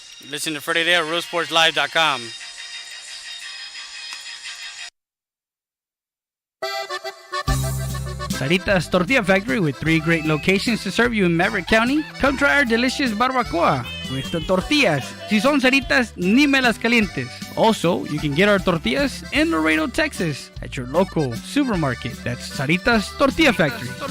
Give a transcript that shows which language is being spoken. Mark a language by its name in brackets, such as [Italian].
[English] Listen to Freddie there at RealSportsLive.com. Sarita's Tortilla Factory with 3 great locations to serve you in Maverick County. Come try our delicious barbacoa with the tortillas. [Spanish] Si son Saritas, ni me las calientes. [English] Also, you can get our tortillas in Laredo, Texas at your local supermarket. That's Sarita's Tortilla Factory.